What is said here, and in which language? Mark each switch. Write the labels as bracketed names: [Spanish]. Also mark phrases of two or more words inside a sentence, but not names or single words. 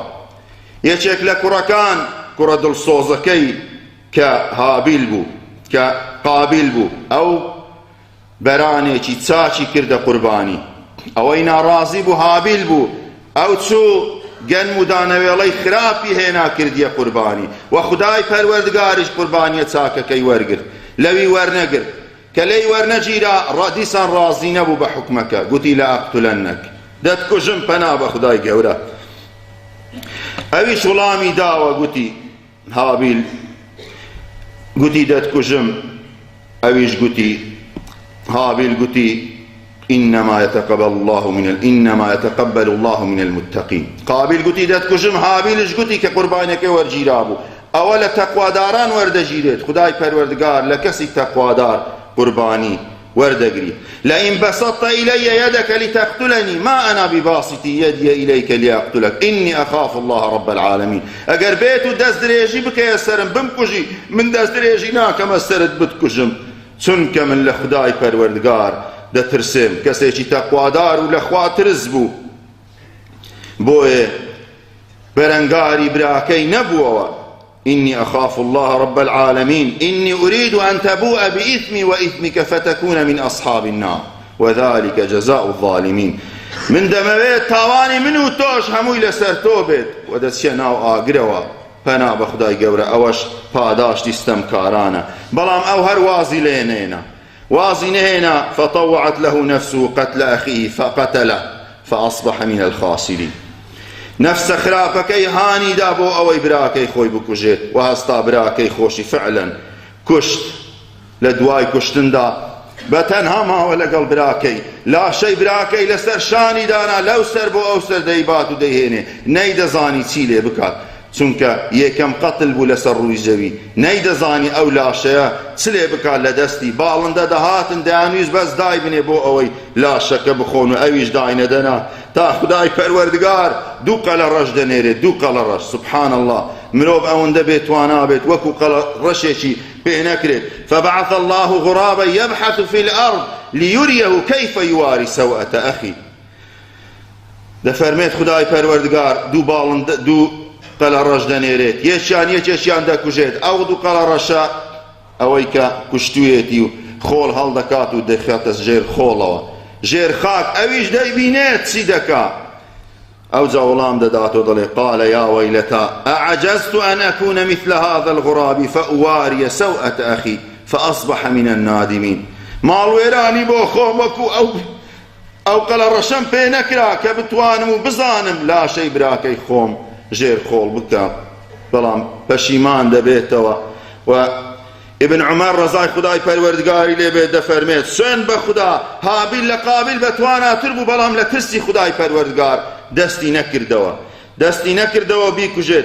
[Central Kurdish] یەکێک لە کوڕەکان کوڕە دڵسۆزەکەی کە هابیل بوو کە قابیل بوو ئەو بەرانێکی چاچی کردە قوربانی، ئەوەی ناڕازی بوو هابیل بوو، ئەو چوو گەنم و دانەوێڵەی خراپی هێنا کردیە قوربانی و خودای پەروەردگاریش قوربانیە چاکەکەی وەرگرت، لەوی وەرنەگرت کە لێی وەرنەگیرا دیسان ڕازی نەبوو بە حکمەکە، گوتی لەئەقتولەنەک، دەتکوژم پەنا بە خودای گەورە. ئەویش وڵامی داوە، گوتی هابیل گوتی دەتکوژم، ئەویش گوتی هابیل گوتی [Arabic] إنما يتقبل الله من المتقين. [Central Kurdish] قابیل گوتی دەتکوژم، هابیلش گوتی کە قوربانیەکەی وەرگیرا بوو ئەوە لە تەقواداران وەردەگیرێت، خودای پەروەردگار لە کەسی تەقوادار قوربانی وەردەگری. [Arabic] لئن بسطت إلي يدك لتقتلني ما أنا بباسط يدي إليك لأقتلك إني أخاف الله رب العالمين. [Central Kurdish] ئەگەر بێت و دەست درێژی بکەیە سەرم بمکوژی، من دەست درێژی ناکەمە سەرت بتکوژم، چونکە من لە خودای پەروەردگار دەترسێم، کەسێکی تەقوادار و لە خوا ترس بوو. بۆیە بەرەنگاری براکەی نەبووەوە [Arabic] إني أخاف الله رب العالمين إني أريد أن تبوء بإثمي وإثمك فتكون من أصحاب النار وذلك جزاء الظالمين. [Central Kurdish] من دەمەوێت تاوانی من و تۆش هەمووی لەسەر تۆ بێت و دەچێ ناو ئاگرەوە، پەنا بە خودای گەورە، ئەوەش پاداشتی ستەمکارانە. بەڵام ئەو هەر وازی لێ نێنا، وازی نهێنا [Arabic] فطوعت له نفسه قتل أخيه فقتله فأصبح من الخاسرين. [Central Kurdish] نفس خراپەکەی هانیدا بۆ ئەوەی براکەی خۆی بکوژێت و هەستا براکەی خۆشی فعلا کوشت. لە دوای کوشتندا بە تەنها ماوە لەگەڵ براکەی، لاشەی براکەی لەسەر شانی دانا، لەو سەر بۆ ئەو سەر دەیبات و دەیهێنێ، نەیدەزانی چی لێ بکات، چونکە یەکەم قەتل بوو لەسەر ڕووی زەوی، نەیدەزانی ئەو لاشەیە چ لێ بکات لە دەستی. باڵندە دەهاتن دەیانویست بەس دای بنێ بۆ ئەوەی لاشەکە بخۆن و ئەویش داینەدەنا تا خودای پەروەردگار دوو قەلە ڕەش دەنێرێت، دوو قەلە ڕەش. [Arabic] سبحان الله، [Central Kurdish] مرۆڤ ئەوەندە بێت توانە بێت وەکو قەلە ڕەشێکی پێ نەکرێت. [Arabic] فبعث الله غرابا يبحث في الأرض ليريه كيف يواري سوءة أخي. [Central Kurdish] دەفەرمێت خودای پەروەردگار دوو باڵندە دوو قەلە ڕەش دەنێرێت، یەکێکیان دەکوژێت، ئەو دوو قەلە ڕەشە ئەوەی کە کوشتوویەتی و خۆڵ هەڵدەکات و دەخاتە ژێر خۆڵەوە، ژێر خاک، ئەویش دەیبینێت چی دەکا. ئەو جا وەڵام دەداتەوە دەڵێ [Arabic] قال يا ويلتى أعجزت أن أكون مثل هذا الغراب فأواري سوءة أخي فأصبح من النادمين. [Central Kurdish] ماڵوێرانی بۆ خۆم وەکو ئەو قەلە ڕەشەم پێ نەکرا کە بتوانم و بزانم لاشەی براکەی خۆم ژێر خۆڵ بکە، بەڵام پەشیمان دەبێتەوە. و ابن عمر ڕەزای خودای پەروەردگاری لێبێت دەفەرمێت سوێن بە خوددا هابیل لە قابیل بەتواناتر بوو، بەڵام لە ترسی خودای پەروەردگار دەستی نەکردەوە بیکوژێت.